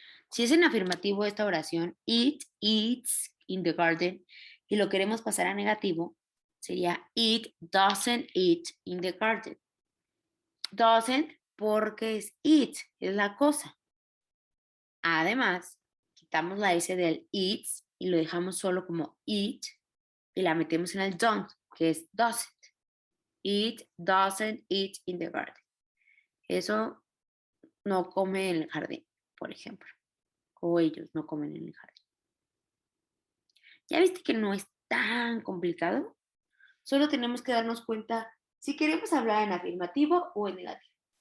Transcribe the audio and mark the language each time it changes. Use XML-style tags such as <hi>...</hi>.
<es>Si es en afirmativo esta oración,</es> <en>it eats in the garden,</en> <es>y lo queremos pasar a negativo, sería</es> <en>it doesn't eat in the garden.</en> <es>Doesn't porque es it, es la cosa. Además, quitamos la S del eats y lo dejamos solo como eat y la metemos en el don't, que es doesn't.</es> <en>It doesn't eat in the garden.</en> <es>Eso no come en el jardín, por ejemplo. O ellos no comen en el jardín. ¿Ya viste que no es tan complicado? Solo tenemos que darnos cuenta si queremos hablar en afirmativo o en negativo.</es>